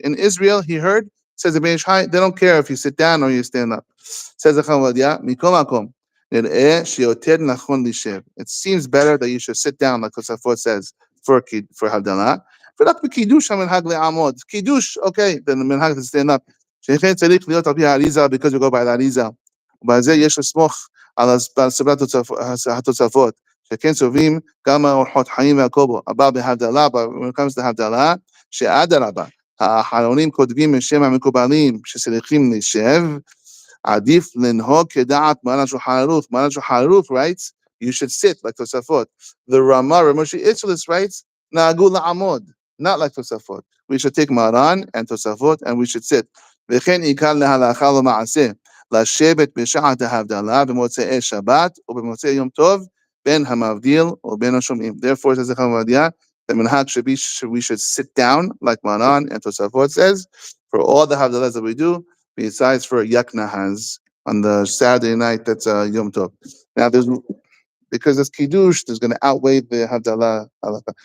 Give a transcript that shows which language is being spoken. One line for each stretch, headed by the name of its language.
English: In Israel, he heard, says the Ben Ish Chai, they don't care if you sit down or you stand up. Says Chacham Ovadia, "Mikol makom nir'eh sheyoter nachon lishev." It seems better that you should sit down, like Tosafot says, for havdallah.
Hebrew: ורק בקידוש המנהג לעמוד.
English: קידוש, okay, then the מנהג to stand up.
Hebrew: שכן צריך להיות על פי האריזה,
English: because we go by the
Hebrew: האריזה. ובעל זה יש לסמוך על סברת התוספות, שכן סוברים גם אורחות חיים והקובו. הבא בהבדלה,
English: when it comes to
Hebrew: הבדלה, שאדרבה, האחרונים כותבים בשם המקובלים, שצריכים לשב, עדיף לנהוג כדעת מרן שולחן ערוך.
English: מרן שולחן ערוך writes, you should sit like תוספות. The Ramah, Ramoshi Itzlis writes,
Hebrew: נהגו לעמוד.
English: Not like Tosafot. We should take Maran and Tosafot and we should sit.
Hebrew: וכן עיקר להלכה למעשה, לשבת בשעת ההבדלה במוצאי שבת ובמוצאי יום טוב, בין המבדיל ובין השומעים.
English: Therefore, says the Chavadia, the minhag should be, we should sit down like Maran and Tosafot says, for all the havdalahs that we do, besides for Yak Nahaz on the Saturday night, that's Yom Tov. Now, because this kiddush is going to outweigh the havdalah halakha.